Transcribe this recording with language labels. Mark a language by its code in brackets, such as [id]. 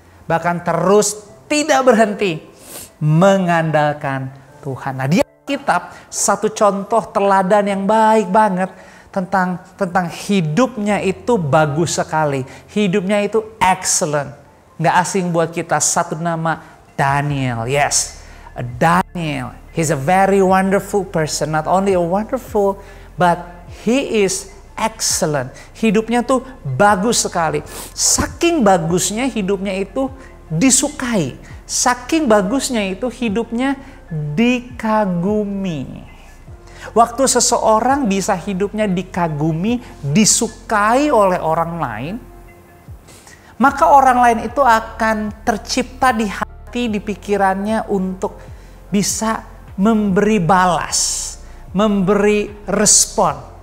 [id] Bahkan terus tidak berhenti mengandalkan Tuhan. Nah, dia Kitab satu contoh teladan yang baik banget tentang hidupnya itu bagus sekali. Hidupnya itu excellent. Nggak asing buat kita, satu nama Daniel. [en] Yes, Daniel. He's a very wonderful person. Not only a wonderful, but he is excellent. [id] Hidupnya tuh bagus sekali. Saking bagusnya hidupnya itu disukai. Saking bagusnya itu hidupnya dikagumi. Waktu seseorang bisa hidupnya dikagumi, disukai oleh orang lain, maka orang lain itu akan tercipta di hati, di pikirannya untuk bisa memberi balas, memberi respon.